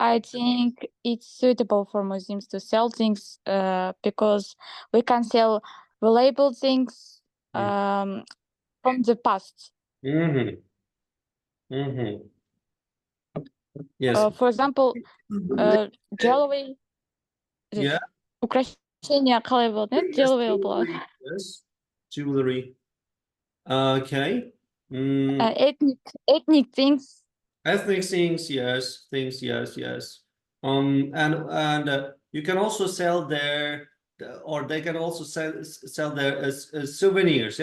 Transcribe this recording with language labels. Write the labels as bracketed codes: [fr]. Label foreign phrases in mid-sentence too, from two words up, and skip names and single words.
[en] I think it's suitable for museums to sell things because we can sell valuable things from the past. Mm-hmm. Yes. For example, jewelry. Yeah. [kk] Украшения қалай болады? Jewelry болады. [en] Yes. Jewelry. Okay. Ethnic things. Ethnic things, yes. Yes. And you can also sell their, or they can also sell their as souvenirs.